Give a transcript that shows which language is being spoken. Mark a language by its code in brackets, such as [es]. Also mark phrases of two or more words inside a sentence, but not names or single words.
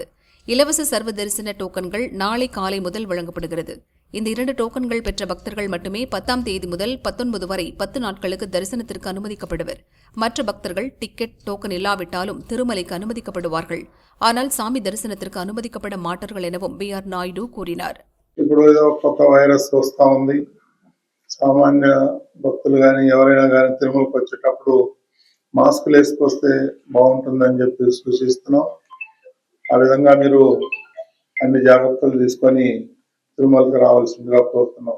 [ta] இலவச சர்வ தரிசன டோக்கன்கள் நாளை காலை முதல் வழங்கப்படுகிறது. இந்த 2 டோக்கன்கள் பெற்ற பக்தர்கள் மட்டுமே 10ஆம் தேதி முதல் 19 வரை 10 நாட்களுக்கு தரிசனத்திற்கு அனுமதிக்கப்படுவர். மற்ற பக்தர்கள் டிக்கெட், டோக்கன் இல்லாவிட்டாலும் திருமலைக்கு அனுமதிக்கப்படுவார்கள். ஆனால் சாமி தரிசனத்திற்கு அனுமதிக்கப்பட மாட்டார்கள் எனவும் PR நாயுடு கூறினார். [te] సామాన్య భక్తులు కానీ ఎవరైనా కానీ తిరుమలకు వచ్చేటప్పుడు మాస్కులు వేసుకొస్తే బాగుంటుందని చెప్పి సూచిస్తున్నాం. ఆ విధంగా మీరు అన్ని జాగ్రత్తలు తీసుకొని తిరుమలకి రావాల్సిందిగా కోరుతున్నాం.